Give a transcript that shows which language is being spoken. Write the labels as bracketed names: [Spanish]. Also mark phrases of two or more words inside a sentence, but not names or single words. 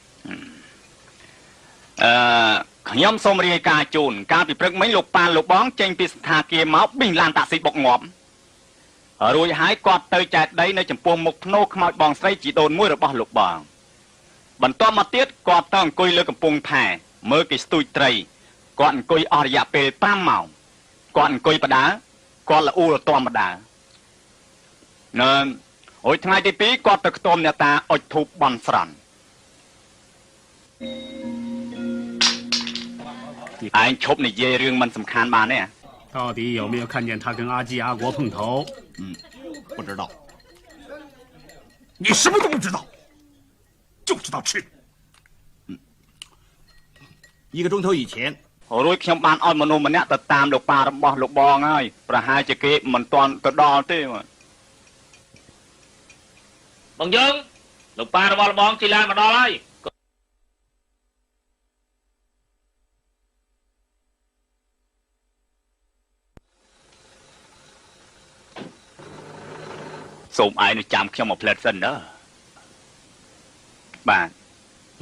[Khmer] ខ្ញុំសូមរាយការណ៍ជូនកាលពីព្រឹកមិញលោកប៉ាលោកបងចេញពីស្ថាគារមកប៊ីងឡានតាក់ស៊ីបុកងាប់រួចហើយគាត់ទៅចែកដីនៅចំពោះមុខភ្នោខ្មោចបងស្រីជីដូនមួយរបស់លោកបងបន្ទាប់មកទៀតគាត់ទៅអង្គុយលើកំពង់ផែមើលគេស្ទូចត្រីគាត់អង្គុយអស់រយៈពេល5ម៉ោងគាត់អង្គុយបដាគាត់ល្អូលតំបដា អូយថ្ងៃទី2គាត់ទៅខ្ទមអ្នកតាអុចធូបបន់ស្រន់ឯងឈប់និយាយរឿងមិនសំខាន់បានទេ [Chinese] 到底有没有看见他跟阿基阿国碰头？不知道。你什么都不知道，就知道吃。一个钟头以前， [Khmer] រួចខ្ញុំបានឲ្យមនុស្សម្នាក់ទៅតាមលោកប៉ារបស់លោកបងហើយប្រហែលជាគេមិនទាន់ទៅដល់ទេ បងយើងលោកប៉ារបស់លោកបងជិះឡានមកដល់ហើយ សូមឯងចាំខ្ញុំមកផ្លែតសិនណាបាទ